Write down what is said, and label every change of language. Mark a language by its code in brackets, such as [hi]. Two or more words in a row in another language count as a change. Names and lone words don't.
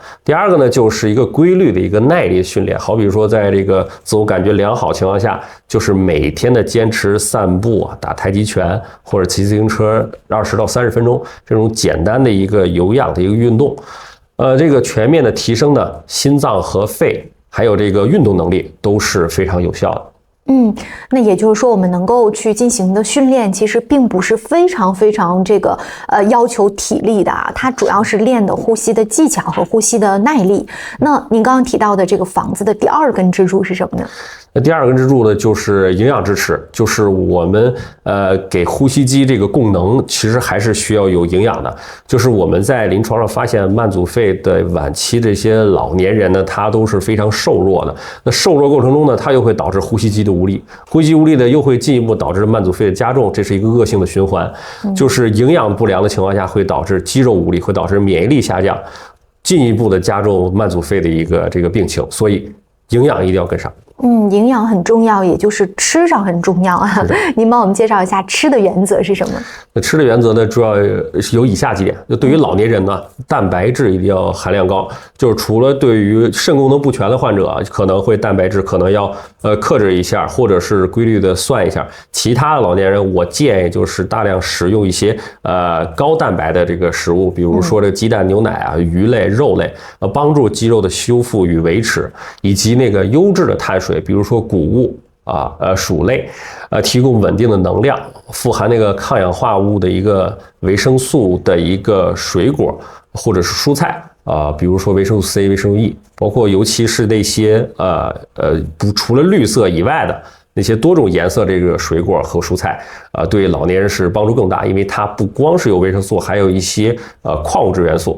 [zh] 第2個呢，就是一個規律的一個耐力訓練，好比說在這個自我感覺良好情況下，就是每天的堅持散步、打太極拳或者騎自行車20到30分鐘，這種簡單的一個有氧的一個運動，這個全面的提升呢，心臟和肺還有這個運動能力都是非常有效的。那也就是說我們能夠去進行的訓練其實並不是非常這個要求體力的啊，它主要是練的呼吸的技巧和呼吸的耐力。那您剛剛提到的這個房子的第2根支柱是什麼呢？那第2根支柱呢，就是營養支持，就是我們給呼吸肌這個供能其實還是需要有營養的。就是我們在臨床上發現慢阻肺的晚期這些老年人呢，他都是非常瘦弱的。那瘦弱過程中呢，它又會導致呼吸肌的無力，呼吸無力呢又會進一步導致慢阻肺的加重，這是一個惡性的循環。就是營養不良的情況下會導致肌肉無力，會導致免疫力下降，進一步的加重慢阻肺的一個這個病情。所以營養一定要跟上。營養很重要，也就是吃上很重要啊。您帮我们介绍一下吃的原則是什麼？那吃的原則呢，主要有以下幾點。就對於老年人呢，蛋白質一定要含量高。就是除了對於腎功能不全的患者啊，可能會蛋白質可能要克制一下，或者是規律的算一下。其他的老年人，我建議就是大量食用一些高蛋白的這個食物，比如說這個雞蛋、牛奶啊、魚類、肉類，幫助肌肉的修復與維持，以及那個優質的碳水，比如說穀物啊、薯類，提供穩定的能量，富含那個抗氧化物的一個維生素的一個水果或者是蔬菜啊，比如說維生素 C、維生素 E， 包括尤其是那些除了綠色以外的那些多種顏色這個水果和蔬菜啊，對老年人是幫助更大，因為它不光是有維生素，還有一些礦物質元素。